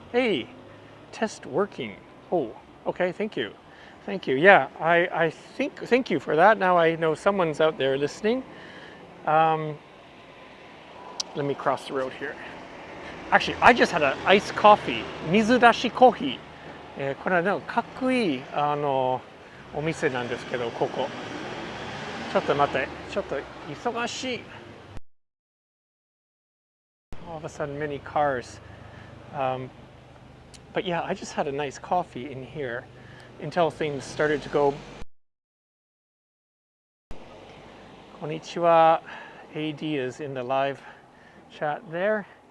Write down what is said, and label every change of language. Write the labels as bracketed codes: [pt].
[en] Hey, test working. Oh, okay, thank you. Thank you. Yeah, I think, thank you for that. Now I know someone's out there listening. Let me cross the road here. Actually, I just had an iced coffee. Mizudashi coffee. [ja] これはね、かっこいいお店なんですけど、ここ。ちょっと待って、ちょっと忙しい。 [en] All of a sudden, many cars. But yeah, I just had a nice coffee in here until things started to go. Konnichiwa. AD is in the live chat there.